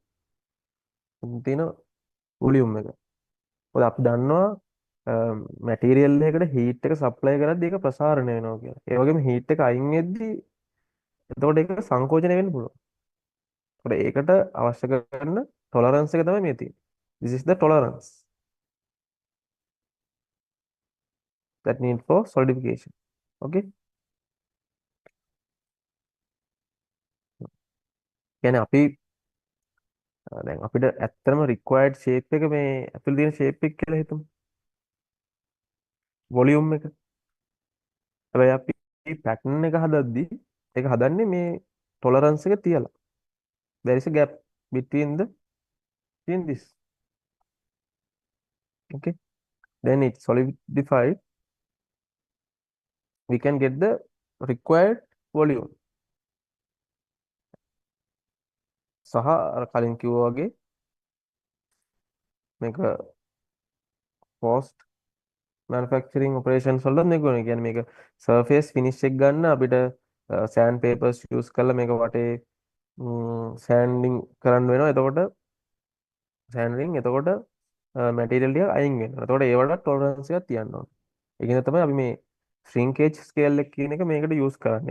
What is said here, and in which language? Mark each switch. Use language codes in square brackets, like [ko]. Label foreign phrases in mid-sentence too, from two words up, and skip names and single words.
[si] තියෙන වොලියුම් එක. මොකද අපි දන්නවා මැටීරියල් එකකට හීට් එක සප්ලයි කරද්දී ඒක ප්‍රසාරණය වෙනවා කියලා. ඒ වගේම හීට් එක අයින් වෙද්දී එතකොට ඒක සංකෝචනය වෙන්න පුළුවන්. ඒකට අවශ්‍ය කරන tolerance එක තමයි මේ තියෙන්නේ. [en] This is the tolerance that need for solidification. [si] Okay. කියන්නේ අපි දැන් අපිට ඇත්තටම [en] required shape [si] එක මේ ඇතුළේ තියෙන shape එක කියලා හිතමු. volume එක. හැබැයි අපි pattern එක හදද්දී ඒක හදන්නේ මේ tolerance එක තියලා. [en] There is a gap between this. Okay. Then it's solidified. We can get the required volume. [si] සහ අර කලින් කිව්වා වගේ මේක [en] post manufacturing operations [si] වලත් මේක වෙනවා. කියන්නේ මේක [en] surface finish [si] එක ගන්න අපිට [en] sand papers [si] use කරලා මේක වටේ sanding කරන්න වෙනවා. එතකොට sanding එතකොට material ටික අයින් වෙනවා. එතකොට ඒවට tolerance එකක් තියන්න ඕනේ. ඒකෙන් තමයි අපි මේ [en] shrinkage scale [si] එක කියන එක මේකට use කරන්නේ.